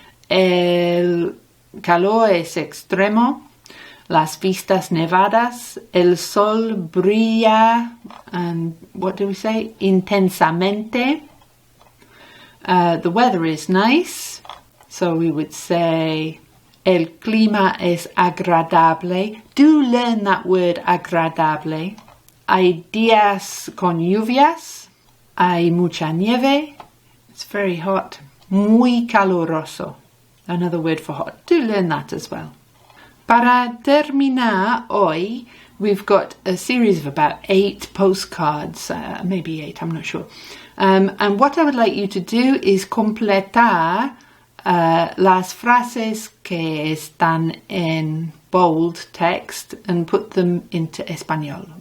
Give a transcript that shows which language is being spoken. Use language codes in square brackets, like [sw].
[es] El calor es extremo, las vistas nevadas, el sol brilla, [en] and what do we say? [es] Intensamente. [en] The weather is nice, so we would say [es] el clima es agradable. [en] Do learn that word agradable. [es] Hay días con lluvias, hay mucha nieve, [en] it's very hot. [es] Muy caloroso, [en] another word for hot. Do learn that as well. [es] Para terminar hoy, [en] we've got a series of about 8 postcards, maybe 8, I'm not sure. And what I would like you to do is [es] completar las frases que están en [en] bold text and put them into español.